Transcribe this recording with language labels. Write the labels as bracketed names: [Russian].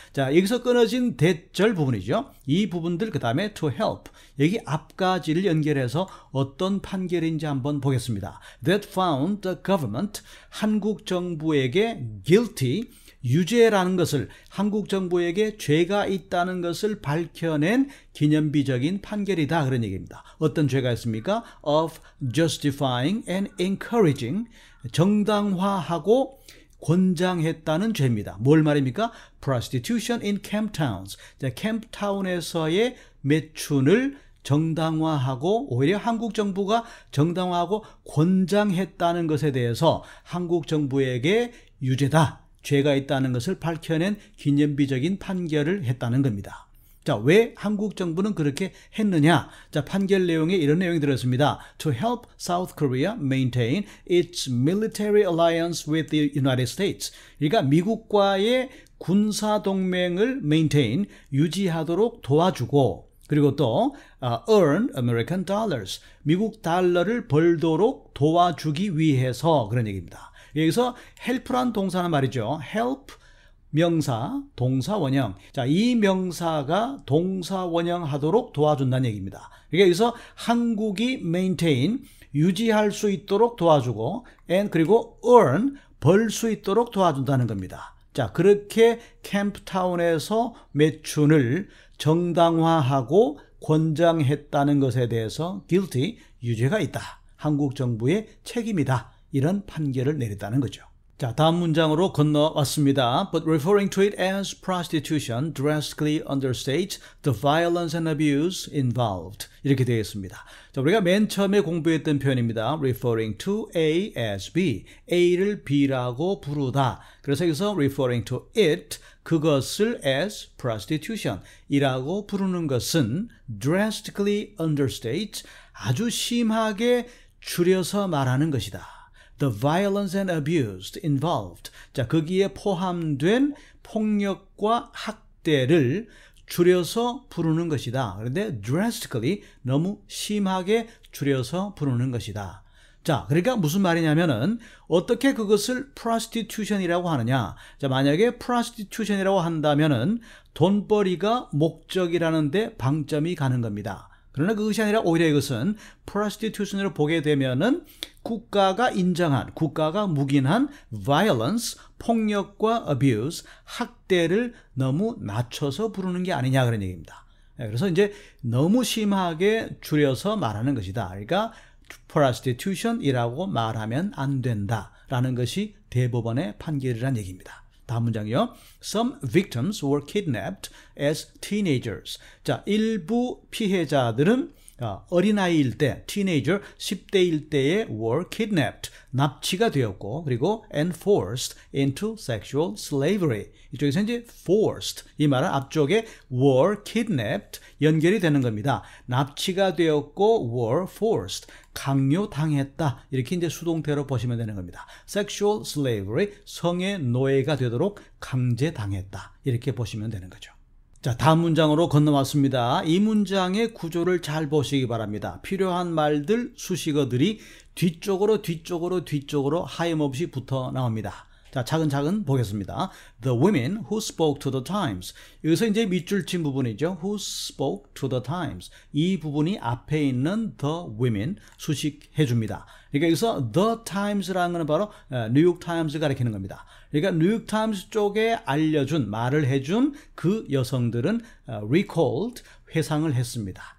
[Korean] 자, 여기서 끊어진 대절 부분이죠. 이 부분들 그 다음에 [English] to help, [Korean] 여기 앞까지를 연결해서 어떤 판결인지 한번 보겠습니다. [English] That found the government, [Korean] 한국 정부에게 [English] guilty, [Korean] 유죄라는 것을, 한국 정부에게 죄가 있다는 것을 밝혀낸 기념비적인 판결이다 그런 얘기입니다. 어떤 죄가 있습니까? [English] Of justifying and encouraging, [Korean] 정당화하고 권장했다는 죄입니다. 뭘 말입니까? [English] Prostitution in camp towns. [Korean] 자, 캠프타운에서의 매춘을 정당화하고 오히려 한국 정부가 정당화하고 권장했다는 것에 대해서 한국 정부에게 유죄다, 죄가 있다는 것을 밝혀낸 기념비적인 판결을 했다는 겁니다. 자, 왜 한국 정부는 그렇게 했느냐? 자, 판결 내용에 이런 내용이 들었습니다. [English] To help South Korea maintain its military alliance with the United States. [Korean] 그러니까 미국과의 군사 동맹을 maintain, 유지하도록 도와주고, 그리고 또 [English] earn American dollars, [Korean] 미국 달러를 벌도록 도와주기 위해서 그런 얘기입니다. 여기서 help란 동사는 말이죠. help 명사, 동사 원형. 자, 이 명사가 동사 원형하도록 도와준다는 얘기입니다. 그러니까 여기서 한국이 maintain, 유지할 수 있도록 도와주고, and 그리고 earn, 벌 수 있도록 도와준다는 겁니다. 자, 그렇게 캠프타운에서 매춘을 정당화하고 권장했다는 것에 대해서 guilty, 유죄가 있다, 한국 정부의 책임이다, 이런 판결을 내렸다는 거죠. 자, 다음 문장으로 건너왔습니다. [English] But referring to it as prostitution drastically understates the violence and abuse involved. [Korean] 이렇게 되어 있습니다. 자, 우리가 맨 처음에 공부했던 표현입니다. [English] Referring to A as B. [Korean] A를 B라고 부르다. 그래서 여기서 [English] referring to it, [Korean] 그것을 as prostitution 이라고 부르는 것은 [English] drastically understates, [Korean] 아주 심하게 줄여서 말하는 것이다. [English] The violence and abuse involved. [Korean] 자, 거기에 포함된 폭력과 학대를 줄여서 부르는 것이다. 그런데 drastically 너무 심하게 줄여서 부르는 것이다. 자, 그러니까 무슨 말이냐면은 어떻게 그것을 prostitution이라고 하느냐. 자, 만약에 prostitution이라고 한다면은 돈벌이가 목적이라는데 방점이 가는 겁니다. 그러나 그것이 아니라 오히려 이것은 prostitution으로 보게 되면은 국가가 인정한, 국가가 묵인한 violence, 폭력과 abuse, 학대를 너무 낮춰서 부르는 게 아니냐 그런 얘기입니다. 그래서 이제 너무 심하게 줄여서 말하는 것이다. 그러니까 prostitution이라고 말하면 안 된다라는 것이 대법원의 판결이라는 얘기입니다. 다음 문장이요. [English] Some victims were kidnapped as teenagers. [Korean] 자, 일부 피해자들은 어린아이일 때, teenager, 10대일 때에 were kidnapped, 납치가 되었고, 그리고 [English] and forced into sexual slavery. [Korean] 이쪽에서 이제 forced, 이 말은 앞쪽에 were kidnapped 연결이 되는 겁니다. 납치가 되었고 were forced, 강요당했다. 이렇게 이제 수동태로 보시면 되는 겁니다. [English] sexual slavery, [Korean] 성의 노예가 되도록 강제당했다. 이렇게 보시면 되는 거죠. 자, 다음 문장으로 건너왔습니다. 이 문장의 구조를 잘 보시기 바랍니다. 필요한 말들, 수식어들이 뒤쪽으로 하염없이 붙어 나옵니다. 자, 차근차근 보겠습니다. [English] The women who spoke to the Times. [Korean] 여기서 이제 밑줄 친 부분이죠. [English] Who spoke to the Times. [Korean] 이 부분이 앞에 있는 the women 수식해 줍니다. 그러니까 여기서 the Times라는 건 바로 뉴욕 타임스 가리키는 겁니다. 그러니까 뉴욕 타임스 쪽에 알려준, 말을 해준 그 여성들은 recalled, 회상을 했습니다.